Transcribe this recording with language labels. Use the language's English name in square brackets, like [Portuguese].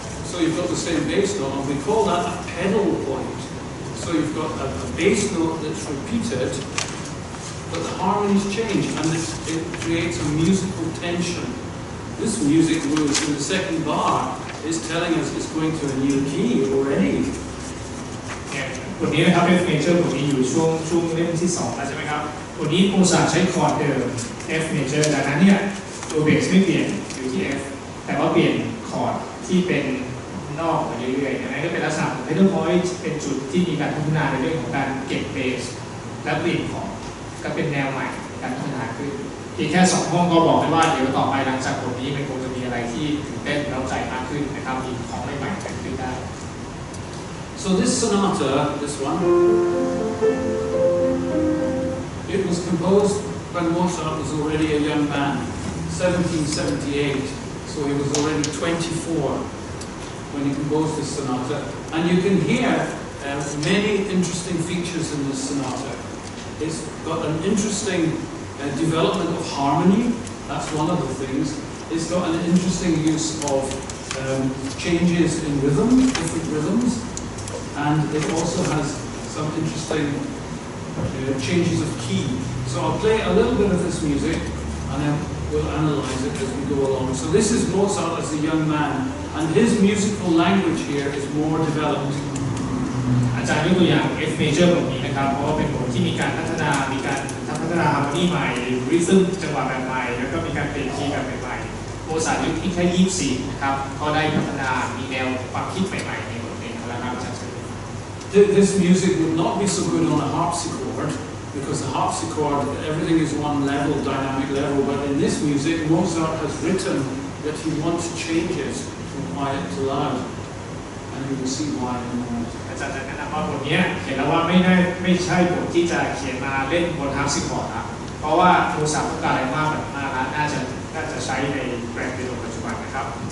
[English] so you've got the same bass note and we call that a pedal point so you've got a bass note that's repeated but the harmonies change and it creates a musical tension. This music moves in the second bar is telling us it's going to a new key already. [Thai] บทนี้นะครับ F major บทนี้อยู่ช่วงเล่มที่2แล้วใช่ไหมครับบทนี้โมซาร์ทใช้คอร์ดเดิม F major ดังนั้นเนี่ยตัวเบสไม่เปลี่ยนอยู่ที่ F แต่ว่าเปลี่ยนคอร์ดที่เป็นนอกไปเรื่อยๆนั่นก็เป็นลักษณะของ pedal point เป็นจุดที่มีการพัฒนาในเรื่องของการเก็บเบสและเปลี่ยนคอร์ดก็เป็นแนวใหม่การพัฒนาขึ้นเพียงแค่2ห้องก็บอกได้ว่าเดี๋ยวต่อไปหลังจากบทนี้มันคงจะมีอะไรที่ตื่นเต้นเร้าใจมากขึ้นนะครับมีของใหม่ๆเกิดขึ้นได้ [English] So this sonata, this one, it was composed when Mozart was already a young man, 1778. So he was already 24 when he composed this sonata. And you can hear many interesting features in this sonata. It's got an interesting development of harmony. That's one of the things. It's got an interesting use of changes in rhythm, different rhythms. And it also has some interesting changes of key. So I'll play a little bit of this music and then we'll analyze it as we go along. So this is Mozart as a young man and his musical language here is more developed. [Thai] อาจารย์ยกตัวอย่าง F major บทนี้นะครับเพราะว่าเป็นบทที่มีการพัฒนาฮาร์โมนีใหม่ริทึมจังหวะแบบใหม่แล้วก็มีการเปลี่ยนคีย์แบบใหม่ๆโมซาร์ทยุคที่แค่24นะครับก็ได้พัฒนามีแนวความคิดใหม่ๆในบทเพลงแล้วครับอาจารย์ [English] This music would not be so good on a harpsichord because the harpsichord, everything is one level, dynamic level, but in this music, Mozart has written that he wants changes from quiet to loud, and you will see why in a moment. [Thai] อาจารย์จะแนะนำว่าบทนี้เห็นแล้วว่าไม่ใช่บทที่จะเขียนมาเล่นบนฮาร์ปซิคอร์ดครับเพราะว่าโมซาร์ทต้องการอะไรมากแบบมากน่าจะใช้ในแกรนด์เปียโนปัจจุบันนะครับ